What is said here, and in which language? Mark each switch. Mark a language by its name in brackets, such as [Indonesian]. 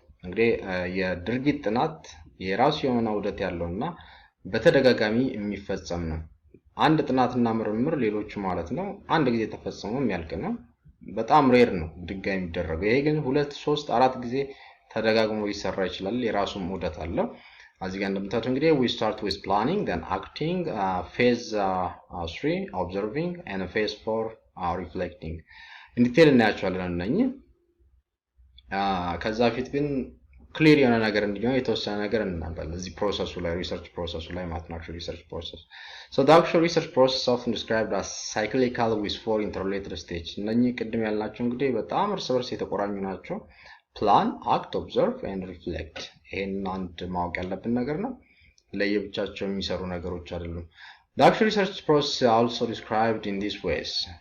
[Amharic] እንግዲህ የድርጊት ጥናት የራሱ የሆነ ውደት ያለውና በተደጋጋሚ የሚፈጸም ነው። አንድ ጥናትና ምርምር ሌሎቹ ማለት ነው አንድ ጊዜ ተፈጽሞ የሚያልቅ ነው። በጣም ሬር ነው ድጋሚ የሚደረገው። ይሄ ግን 2 3 4 ጊዜ ተደጋግሞ ሊሰራ ይችላል። የራሱም ውደት አለው። እዚህ ጋር እንደምታዩት እንግዲህ [English] we start with planning, then acting, phase 3 observing, and phase 4 reflecting. [Amharic] እንዲቴል እናያቸዋለን እነኚህ። ከዛ ፊት ግን ክሊር የሆነ ነገር እንዲሆን የተወሰነ ነገር እናንባለን እዚህ ፕሮሰሱ ላይ ሪሰርች ፕሮሰሱ ላይ ማለት ነው [English] actual research process. So the actual research process often described as cyclical with 4 interrelated stages. [Amharic] እነኚህ ቅድም ያልናቸው እንግዲህ በጣም እርስ በርስ የተቆራኙ ናቸው። ፕላን፣ አክት፣ ኦብዘርቭ ኤንድ ሪፍሌክት። ይሄን አንድ ማወቅ ያለብን ነገር ነው። ለየብቻቸው የሚሰሩ ነገሮች አይደሉም። [English] The actual research process also described in these ways.